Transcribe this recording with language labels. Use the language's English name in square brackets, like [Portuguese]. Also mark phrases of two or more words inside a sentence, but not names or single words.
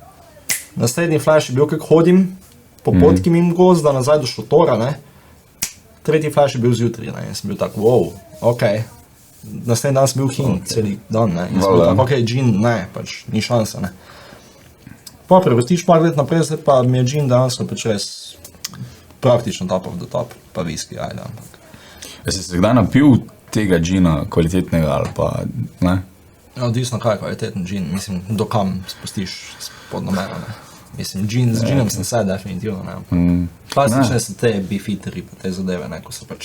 [Slovenian] Naslednji flash je bil, kako hodim po potki mimo gozda nazaj do šotora, ne. tretji flash je bil zjutraj, ne, in sem bil tak, wow, ok. Naslednji dan sem bil hin, celi dan, ne, in sem bil tak, ok, gin, ne, pač ni šanse, ne. Pa prevrstiš par let naprej, zdaj pa mi je gin dejansko pač res praktično [English] top of the top, [Slovenian] pa whisky, ajde, ampak. Si se kdaj napil tega džina kvalitetnega ali pa, ne? Odvisno kaj je kvaliteten gin, mislim, dokam spustiš pod namero, ne. Mislim, z ginom sem se definitivno, ne. Klasične so te beefeaterji pa te zadeve, ne, ko so pač